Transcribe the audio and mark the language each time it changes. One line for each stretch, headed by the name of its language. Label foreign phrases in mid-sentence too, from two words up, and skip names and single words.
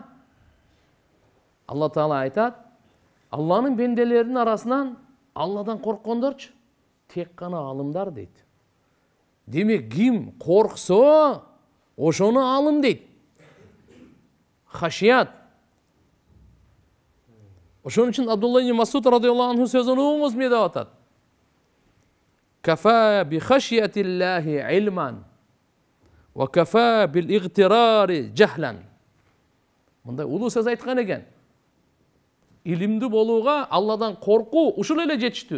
Kyrgyz: Алла Таала айтат, Алланын бенделеринин арасынан Алладан корккондорчу тек гана аалымдар дейт. Демек ким корксо, ошону аалым дейт. Хашият. Ошон үчүн Абдулла ибн Масуд
Arabic: رضي الله عنه
Kyrgyz: сөзүн угуңуз эмне деп атат?
Arabic: كفى بخشية الله علما وكفى بالاغترار جهلا.
Kyrgyz: Мындай улуу сөз айткан экен. Илимди болууга Алладан коркуу ушул эле жетиштүү.